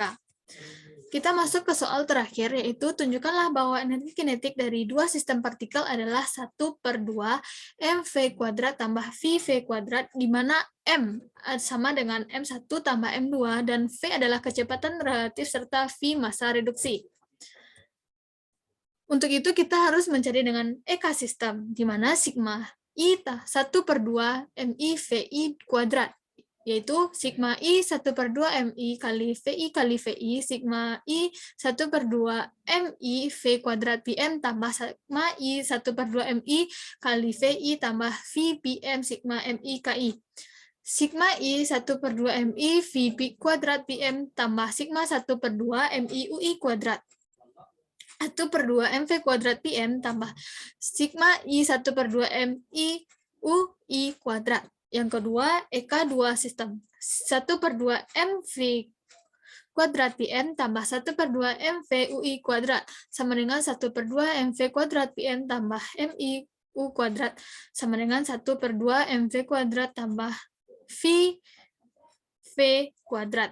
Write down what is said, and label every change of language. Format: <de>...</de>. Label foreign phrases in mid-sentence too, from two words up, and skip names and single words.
<id>Kita masuk ke soal terakhir, yaitu tunjukkanlah bahwa energi kinetik dari dua sistem partikel adalah 1 per 2 mv kuadrat tambah vv kuadrat, di mana M sama dengan M1 tambah M2, dan V adalah kecepatan relatif serta V massa reduksi. Untuk itu kita harus mencari dengan EK sistem, di mana sigma I 1 per 2 MI VI kuadrat, yaitu sigma I 1 per 2 MI kali VI, sigma I 1 per 2 MI V kuadrat PM tambah sigma I 1 per 2 MI kali VI tambah V PM sigma MI KI. Sigma I 1 per 2 MI V kuadrat PM tambah sigma 1 per 2 MI UI kuadrat. 1 per 2 MV kuadrat PM tambah sigma I 1 per 2 MI UI kuadrat. Yang kedua, EK 2 sistem. 1 per 2 MV kuadrat PM tambah 1 per 2 MV UI kuadrat sama dengan 1 per 2 MV kuadrat PM tambah MI U kuadrat sama dengan 1 per 2 MV kuadrat tambah V kuadrat.</id>